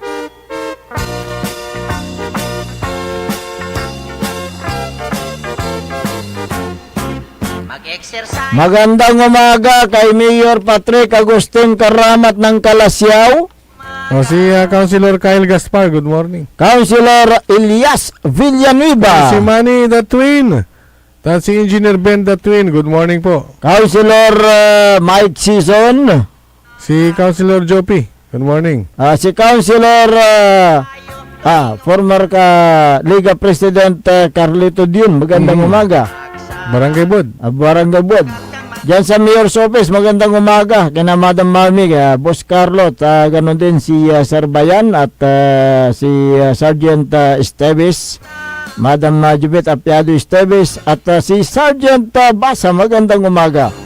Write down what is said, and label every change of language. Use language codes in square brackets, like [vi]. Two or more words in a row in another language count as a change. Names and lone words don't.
[tl] Magandang umaga kay Mayor Patrick Agustin Karamat ng Kalasyaw. Si Councilor Kyle Gaspar, [en] good morning. [tl] Councilor Elias Villanueva. Si Manny the Twin. At si Engineer Ben the Twin, [en] good morning [tl] po. Councilor Mike Season. Si Councilor Jopi, [en] good morning. [tl] Si Councilor former Liga President Carlito Dion, magandang umaga. Barangay Bud. Barangay Bud. Diyan sa Mayor's Office, magandang umaga. Kina Madam Mami, Boss Carlo, ganon din si Sir Bayan at si Sergeant Esteves, Madam Jubit Apiado Esteves at si Sergeant Basa, magandang umaga.